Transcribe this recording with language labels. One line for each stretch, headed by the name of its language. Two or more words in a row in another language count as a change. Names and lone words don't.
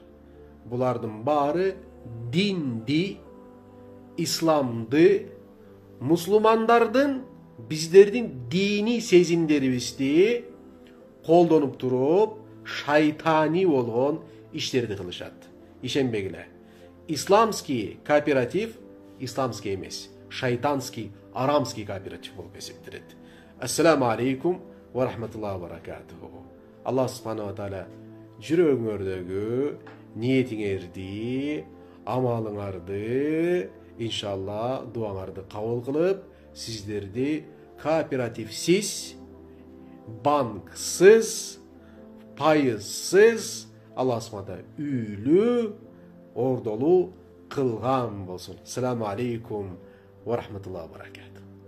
Kyrgyz: Булардын баары динди, исламды, мусулмандардын, биздердин дини сезимдерибизди колдонуп туруп, шайтани болгон иштерди кылышат. Ишенбегиле.
Russian: Исламский кооператив,
Kyrgyz: исламский эмес, шайтанский, арамский кооператив болуп эсептелет.
Arabic: السلام عليكم ورحمة الله وبركاته. الله سبحانه وتعالى
Kyrgyz: жүрөгүңөрдөгү ниетиңерди, амалыңарды, иншалла дуаңарды кабыл кылып, сиздерди кооперативсиз, банксыз, пайызсыз,
Arabic: الله سبحانه
Kyrgyz: үйлүү, ордолуу кылган болсун.
Arabic: السلام عليكم ورحمة الله وبركاته.